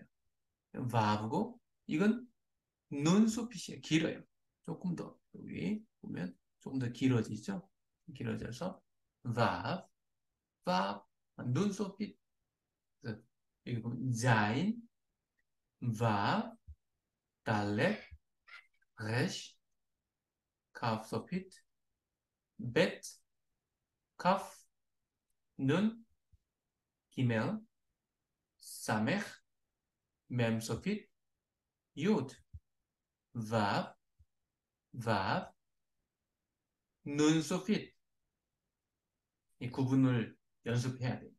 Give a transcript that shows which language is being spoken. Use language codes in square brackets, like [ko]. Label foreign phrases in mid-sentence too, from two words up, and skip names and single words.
[ko] 바브고 이건 눈소핏이에요. 길어요. 조금 더 여기 보면 조금 더 길어지죠. 길어져서 [he] וו, וו, נון סופית. [ko] 여기 보면 [he] זין, וו, דלת, ריש, כף סופית, בית, כף, נון, גימל, סמך, מם סופית, יוד, וו, וו, נון סופית. [ko] 이 구분을 연습해야 돼요.